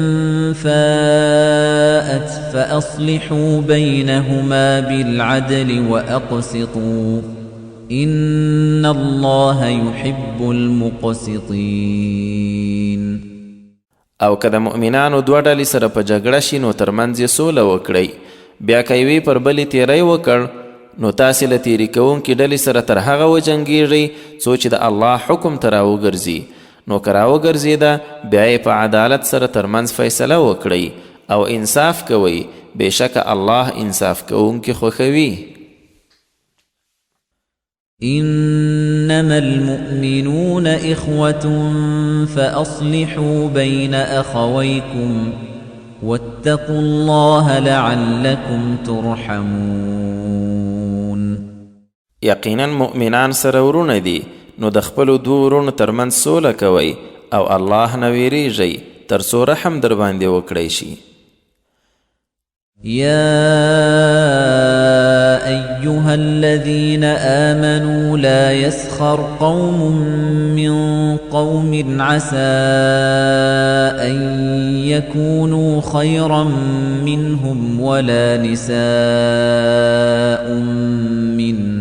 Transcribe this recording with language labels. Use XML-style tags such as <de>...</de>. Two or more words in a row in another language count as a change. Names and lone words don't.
<ar>فَاءَتْ فَأَصْلِحُوا بَيْنَهُمَا بِالْعَدْلِ وَأَقْسِطُوا إِنَّ اللَّهَ يُحِبُّ الْمُقْسِطِينَ.</ar> <ps>او که د مؤمنانو دوه ډلې سره په جګړه شي نو ترمنځ یې سوله وکړئ، بیا که یوې پر بلې تیری وکړ نو تاسې له تیري کوونکې ډلې سره تر هغه وجنګېږئ څو چې د الله حکم ته راوګرځي، نو که راوګرځېده بیا یې په عدالت سره ترمنځ فیصله وکړئ او انصاف کوئ، بېشکه الله انصاف کوونکي خوښوي.</ps> <ar>إنما المؤمنون إخوة فأصلحوا بين أخويكم واتقوا الله لعلكم ترحمون.</ar> <ps>یقینا مؤمنان سره ورونه دي نو د خپلو دوو ورونو ترمنځ سوله کوئ او الله نه ویریږئ تر څو رحم در باندې وکړی شي.</ps> <ar>يا أيها الذين آمنوا لا يسخر قوم من قوم عسى أن يكونوا خيرا منهم ولا نساء من</ar>